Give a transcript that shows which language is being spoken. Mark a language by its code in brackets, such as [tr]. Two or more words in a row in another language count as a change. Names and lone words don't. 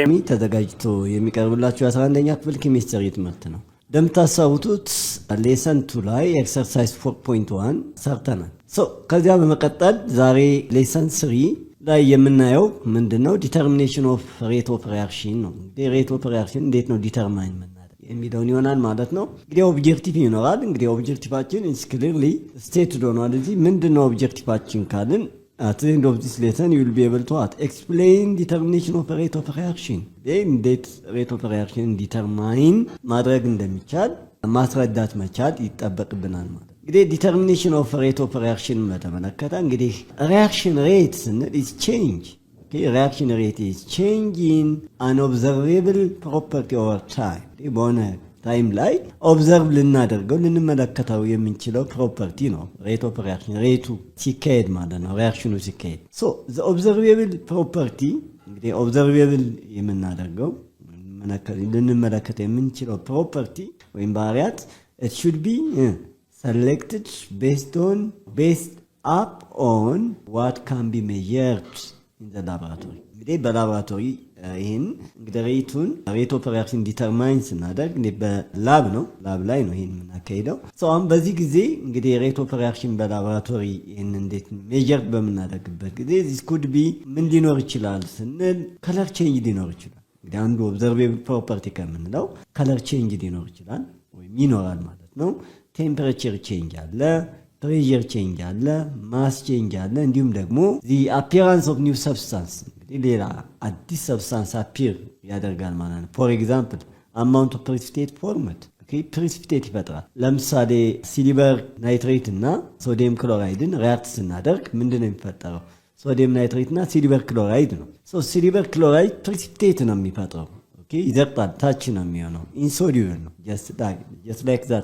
[am] ተዘጋጅቶ የሚቀርብላችሁ የ11ኛ ክፍል ኬሚስትሪ ትምህርት ነው። እንደምታስታውሱት ሌሰን 2 ላይ ኤክሰርሳይዝ 4.1 ሰርተናል። ከዚያ በመቀጠል ዛሬ ሌሰን 3 ላይ የምናየው ምንድነው? [en] determination of rate of reaction [am] ነው። [en] rate of reaction [am] እንዴት ነው ዲተርማይን የምናደርገው የሚለውን ይሆናል ማለት ነው። እንግዲህ ኦብጀክቲቭ ይኖራል። እንግዲህ ኦብጀክቲቫችን [en] is clearly stated [am] ሆኗል። እዚህ ምንድነው ኦብጀክቲቫችን ካልን [en] at the end of this lesson you will be able to explain determination of rate of reaction. [am] እንዴት [en] rate of reaction determine [am] ማድረግ እንደሚቻል ማስረዳት መቻል ይጠበቅብናል ማለት። እንግዲህ [en] determination of rate of reaction [am] በተመለከተ እንግዲህ [en] reaction rate [am] ስንል [en] is change. Okay, reaction rate is change in an observable property over time. [am] በሆነ ታይም ላይ ኦብዘርቭ ልናደርገው ልንመለከተው የምንችለው ፕሮፐርቲ ነው [en] rate of reaction። [am] ሬቱ ሲካሄድ ማለት ነው ሪአክሽኑ ሲካሄድ። [en] the observable property [am] እንግዲህ ኦብዘርቬብል የምናደርገው ልንመለከተው የምንችለው ፕሮፐርቲ ወይም ባህሪያት [en] it should be selected based up on what can be measured in the laboratory. [am] እንግዲህ በላቦራቶሪ ይሄን እንግዲህ [en] rate of reaction determine [am] ስናደርግ በላብ ላይ ነው ይሄን የምናካሄደው። አሁን በዚህ ጊዜ እንግዲህ [en] rate of reaction [am] በላቦራቶሪ ይሄን እንዴት ሜጀር በምናደርግበት ጊዜ [en] this could be [am] ምን ሊኖር ይችላል ስንል [en] color change [am] ሊኖር ይችላል። እንግዲህ አንዱ [en] observable property [am] ከምንለው [en] color change [am] ሊኖር ይችላል ወይም ይኖራል ማለት ነው። [en] temperature change [am] አለ፣ [en] pressure change [am] አለ፣ [en] mass change [am] አለ፣ እንዲሁም ደግሞ [en] the appearance of new substance [am] ሌላ አዲስ [en] substance appear [am] ያደርጋል ማለት ነው። [en] for example amount of precipitate formed precipitate [am] ይፈጥራል። ለምሳሌ [en] silver nitrate [am] እና [en] sodium chloride react [am] ስናደርግ ምንድን ነው የሚፈጠረው? [en] sodium nitrate [am] እና [en] silver chloride [am] ነው። [en] silver chloride [am] ፕሪሲፒቴት ነው የሚፈጥረው። ይዘቅጣል፣ ታች ነው የሚሆነው፣ ኢንሶሉብል ነው። [en] just like that